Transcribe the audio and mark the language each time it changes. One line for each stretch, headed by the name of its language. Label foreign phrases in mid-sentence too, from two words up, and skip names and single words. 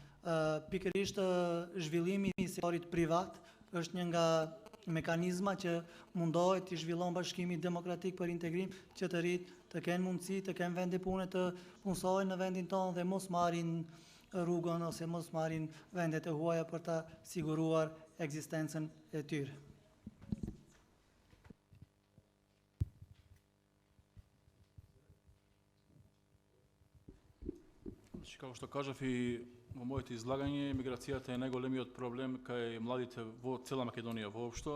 Albanian: Pikërisht zhvillimi i sektorit privat është një nga mekanizma që mundohet të zhvillon Bashkimi Demokratik për Integrim që të rritë të kenë mundësi, të kenë vende pune të punësojnë në vendin tonë dhe mos marrin rrugën ose mos marrin vendet e huaja për ta siguruar ekzistencën e tyre.
Macedonian: Како што кажав и во моето излагање, миграцијата е најголемиот проблем кај младите во цела Македонија воопшто.